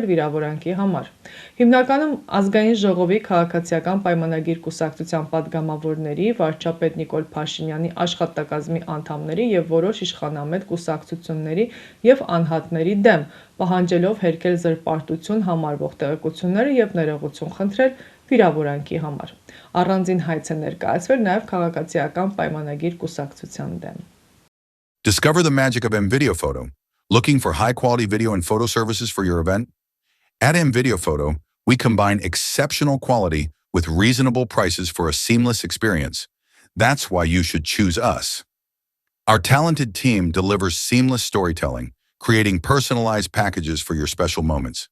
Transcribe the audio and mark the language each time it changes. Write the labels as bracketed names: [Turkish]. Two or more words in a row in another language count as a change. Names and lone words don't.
[Armenian] վիրավորանքի համար։ Հիմնականում Ազգային ժողովի քաղաքացիական պայմանագիր կուսակցության պատգամավորների, վարչապետ Նիկոլ Փաշինյանի աշխատակազմի անդամների և որոշ իշխանամետ կուսակցությունների և անհատների դեմ, պահանջելով հերքել զրպարտություն համարվող տեղեկությունները և ներողություն խնդրել վիրավորանքի համար։ Առանձին հայց է ներկայացվել նաև քաղաքացիական պայմանագիր կուսակցության դեմ։ [English] Discover the magic of M-Video Photo. Looking for high-quality video and photo services for your event? At M-Video Photo, we combine exceptional quality with reasonable prices for a seamless experience. That's why you should choose us. Our talented team delivers seamless storytelling, creating personalized packages for your special moments.